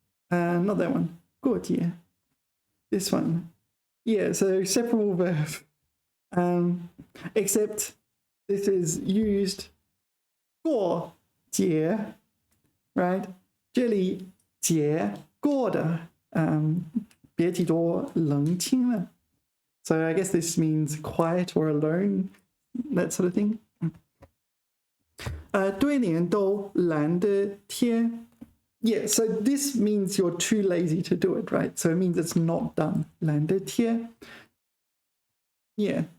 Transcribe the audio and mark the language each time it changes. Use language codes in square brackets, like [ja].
[en] Not that one. 过节.This one. Yeah, so separable verb. Except this is used 过节, right? [zh] 这里节过的别提多冷清了. [en] So I guess this means quiet or alone, that sort of thing. [zh] 对联都懒得贴. [en] Yeah, so this means you're too lazy to do it, right? So it means it's not done. 懒得贴.Yeah.